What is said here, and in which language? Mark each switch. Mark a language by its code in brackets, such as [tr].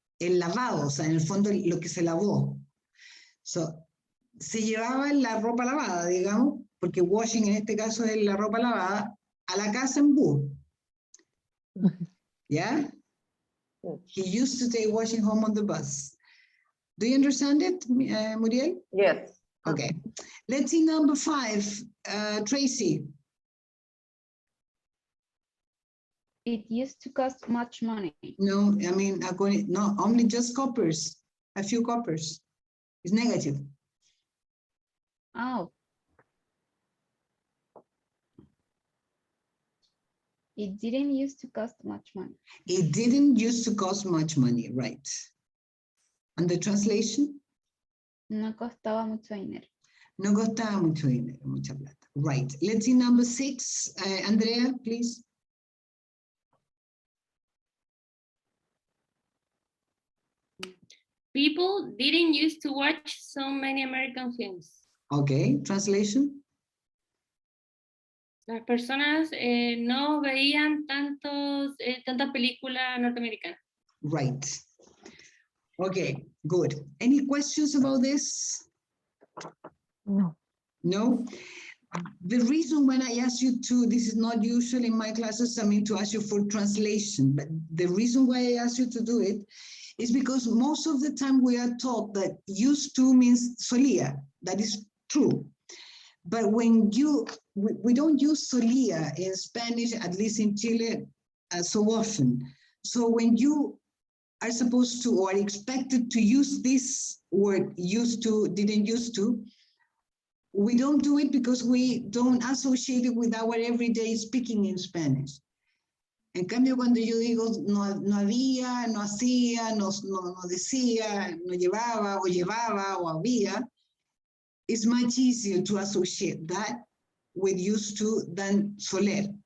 [es] El lavado, o sea, en el fondo lo que se lavó. [en] So, [es] se llevaba la ropa lavada, digamos, porque washing en este caso es la ropa lavada, a la casa en bus. ¿Ya? [en] He used to take washing home on the bus. Do you understand it, Muriel? Yes. Okay. Let's see number 5, Tracy. It used to cost much money. No, I mean, no, only just coppers, a few coppers. It's negative. Oh. It didn't used to cost much money. It didn't used to cost much money, right? And the translation? [es] No costaba mucho dinero. No costaba mucho dinero, mucha plata. [en] Right. Let's see number 6. Andrea, please. People didn't used to watch so many American films. Okay, translation. [es] Las personas no veían tantas películas norteamericanas. [en] Right. Okay, good. Any questions about this? No. No? The reason when I ask you to, this is not usual in my classes, I mean to ask you for translation, but the reason why I ask you to do it is because most of the time we are taught that used to means solía. That is true. But when we don't use solía in Spanish, at least in Chile, so often. So when you are supposed to or expected to use this word used to, didn't used to, we don't do it because we don't associate it with our everyday speaking in Spanish. [es] En cambio, cuando yo digo no había, no hacía, no decía, no llevaba o había, [en] it's much easier to associate that with used to than soler.